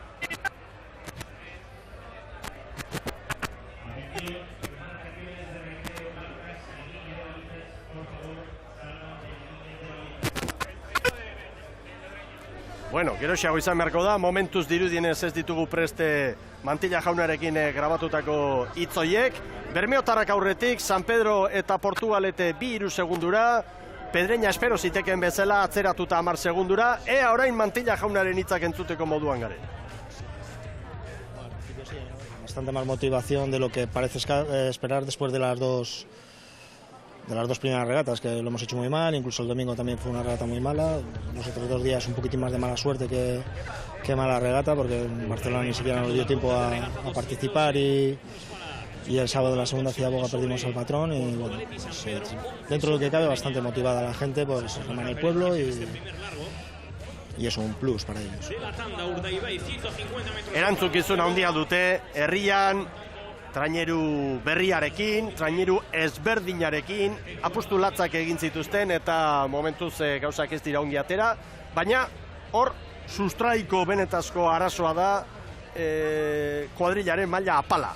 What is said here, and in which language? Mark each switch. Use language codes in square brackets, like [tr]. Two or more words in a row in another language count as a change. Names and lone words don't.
[eu] Bueno, geroxeago izan beharko da, momentuz dirudienez ez ditugu preste Mantilla jaunarekin grabatutako hitzoiek. Bermeotarrak aurretik, San Pedro eta Portugalete 2-3 segundura, Pedreña espero ziteken bezala atzeratuta 10 segundura, ea orain Mantilla jaunaren hitzak entzuteko moduan garen. [es] Bastante más motivación de lo que parece esperar después de las dos primeras regatas, que lo hemos hecho muy mal, incluso el domingo también fue una regata muy mala. Los otros 2 días un poquitín más de mala suerte que mala regata, porque en Barcelona ni siquiera nos dio tiempo a participar y el sábado en la segunda Ciudad perdimos al patrón y bueno, pues, dentro de lo que cabe bastante motivada la gente, pues remar el pueblo y es un plus para ellos. [eu] Erantzukizun handia dute, herrian, traineru berriarekin, traineru ezberdinarekin, apustu latzak egin zituzten eta momentuz gauzak ez dira ongi atera, baina hor sustraiko benetazko arazoa da kuadrilaren maila apala.